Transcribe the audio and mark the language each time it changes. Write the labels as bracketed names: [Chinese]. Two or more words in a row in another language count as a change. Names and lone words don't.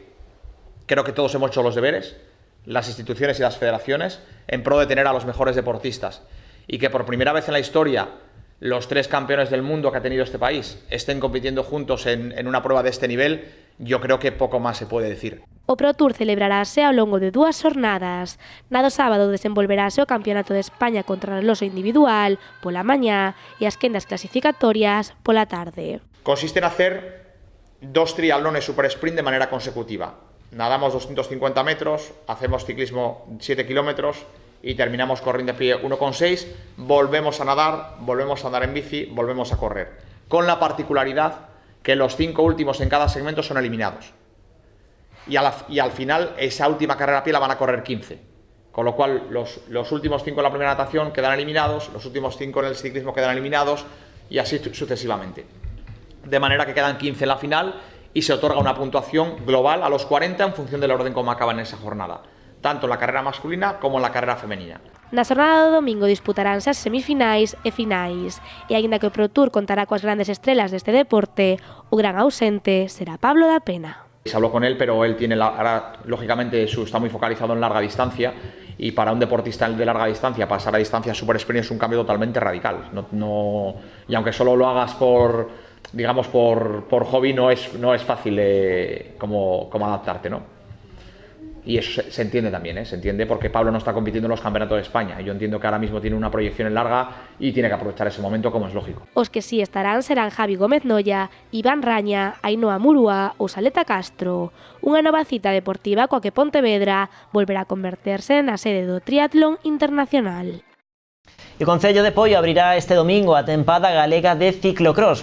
[Spanish] Creo que todos hemos hecho los deberes, las instituciones y las federaciones, en pro de tener a los mejores deportistas, y que por primera vez en la historia los 3 campeones del mundo que ha tenido este país estén compitiendo juntos en una prueba de este nivel, yo creo que poco más se puede decir. [Galician] O Pro Tour celebrarase ao longo de 2 jornadas. Na do sábado desenvolverase o Campeonato de España contra reloxo individual pola mañá e as quendas clasificatorias pola tarde. [Spanish] Consiste en hacer 2 triatlones [English] super sprint [Spanish] de manera consecutiva. Nadamos 250 metros, hacemos ciclismo 7 kilómetros y terminamos corriendo a pie 1,6, volvemos a nadar, volvemos a andar en bici, volvemos a correr. Con la particularidad que los 5 últimos en cada segmento son eliminados. Y al final, esa última carrera a pie la van a correr 15. Con lo cual, los últimos 5 en la primera natación quedan eliminados, los últimos 5 en el ciclismo quedan eliminados, y así sucesivamente. De manera que quedan 15 en la final y se otorga una puntuación global a los 40 en función del orden como acaban en esa jornada, tanto en la carrera masculina como en la carrera femenina. [Galician] Na xornada do domingo disputaránse as semifinais e finais, e aínda que o Pro Tour contará coas grandes estrelas deste deporte, o gran ausente será Pablo da Pena. [Spanish] Se habló con él, pero él tiene ahora, lógicamente, está muy focalizado en larga distancia, y para un deportista de larga distancia pasar a distancia [English] super sprint [Spanish] es un cambio totalmente radical. Y aunque solo lo hagas por hobby, no es fácil como adaptarte, ¿no? Y eso se entiende también, se entiende, porque Pablo no está compitiendo en los campeonatos de España. Yo entiendo que ahora mismo tiene una proyección en larga y tiene que aprovechar ese momento, como es lógico. [Galician] Os que sí estarán serán Javi Gómez Noya, Iván Raña, Ainhoa Murúa ou Saleta Castro. Unha nova cita deportiva coa que Pontevedra volverá a converterse na sede do triatlón internacional. E o Concello de Poio abrirá este domingo a tempada galega de ciclocross.